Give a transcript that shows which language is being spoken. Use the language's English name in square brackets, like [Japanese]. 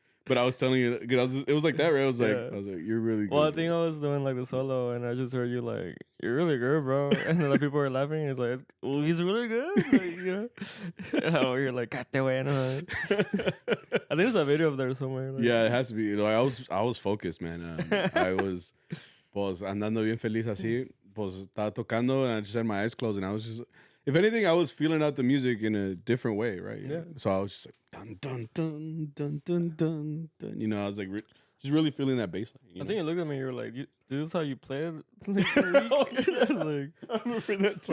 [English] But I was telling you, it was like that, right? I was like, you're really good. Well, I think I was doing like the solo, and I just heard you like, you're really good, bro. And then like people were laughing. And it's like, oh, he's really good, like, you know. Oh, you're like, [Spanish] "Cate bueno." [English] I think there's a video of there somewhere. Like, yeah, it has to be. Like, I was focused, man. I was, [Spanish] pues andando bien feliz así. Pues estaba tocando, [English] and I just had my eyes closed, and I was just. If anything, I was feeling out the music in a different way, right? Yeah. So I was just like dun dun dun dun dun dun dun. You know, I was like just really feeling that bass line. I think you looked at me. You were like, "This is how you play it." I was I remember that too.